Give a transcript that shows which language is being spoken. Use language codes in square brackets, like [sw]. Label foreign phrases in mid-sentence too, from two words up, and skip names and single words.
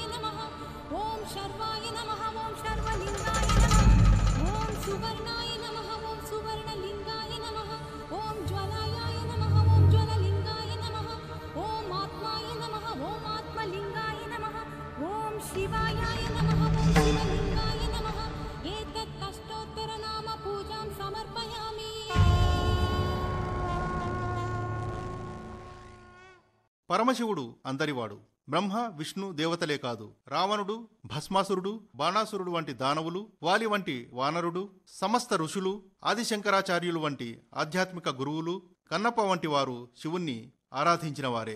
[sa] नमः ओम शर्वाय नमः ओम शर्वलिंगाय नमः ओम सुवर्णाय नमः ओम सुवर्णलिंगाय नमः ओम ज्वलाय नमः ओम ज्वललिंगाय नमः ओम आत्माय नमः ओम आत्मलिंगाय नमः ओम शिवाय नमः ओम शिवलिंगाय नमः एतत् अष्टोत्तर नाम पूजां समर्पयामि। [te] పరమశివుడు అందరివాడు. బ్రహ్మ విష్ణు దేవతలే కాదు, రావణుడు, భస్మాసురుడు, బాణాసురుడు వంటి దానవులు, వాలి వంటి వానరుడు, సమస్త ఋషులు, ఆదిశంకరాచార్యులు వంటి ఆధ్యాత్మిక గురువులు, కన్నప్ప వంటి వారు శివుణ్ణి ఆరాధించిన వారే.